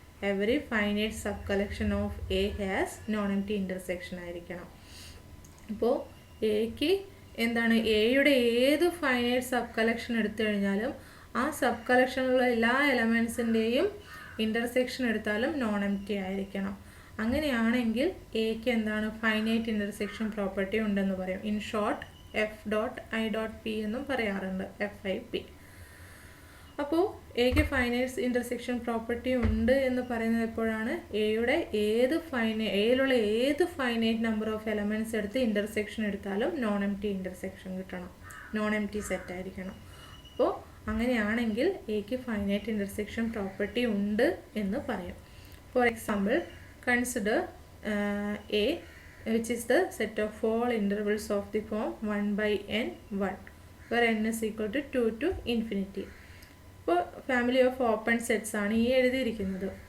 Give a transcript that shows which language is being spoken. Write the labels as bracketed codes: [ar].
[en] Every finite subcollection of A has non-empty intersection ആയിരിക്കണം. [ml] അപ്പോൾ എക്ക് എന്താണ്? എയുടെ ഏത് ഫൈനൈറ്റ് സബ് കളക്ഷൻ എടുത്തു കഴിഞ്ഞാലും ആ സബ് കളക്ഷനിലുള്ള എല്ലാ എലമെൻസിൻ്റെയും ഇൻ്റർസെക്ഷൻ എടുത്താലും നോൺ എംപ്റ്റി ആയിരിക്കണം. അങ്ങനെയാണെങ്കിൽ എക്ക് എന്താണ്? ഫൈനൈറ്റ് ഇൻ്റർസെക്ഷൻ പ്രോപ്പർട്ടി ഉണ്ടെന്ന് പറയും. ഇൻ ഷോർട്ട് F.I.P എന്നും പറയാറുണ്ട്, FIP. അപ്പോൾ എക്ക് ഫൈനൈറ്റ് ഇൻ്റർസെക്ഷൻ പ്രോപ്പർട്ടി ഉണ്ട് എന്ന് പറയുന്നത് എപ്പോഴാണ്? എയിലുള്ള ഏത് ഫൈനൈറ്റ് നമ്പർ ഓഫ് എലമെൻറ്റ്സ് എടുത്ത് ഇൻ്റർസെക്ഷൻ എടുത്താലും നോൺ എംപ്റ്റി ഇൻ്റർസെക്ഷൻ കിട്ടണം, നോൺ എംപ്റ്റി സെറ്റ് ആയിരിക്കണം. അപ്പോൾ അങ്ങനെയാണെങ്കിൽ എക്ക് ഫൈനൈറ്റ് ഇൻ്റർസെക്ഷൻ പ്രോപ്പർട്ടി ഉണ്ട് എന്ന് പറയും. [en] For example, consider A, which is the set of all intervals of the form 1/n1 where n is equal to 2 to infinity. [ml] ഇപ്പോൾ family of open sets ആണ് ഈ എഴുതിയിരിക്കുന്നത്.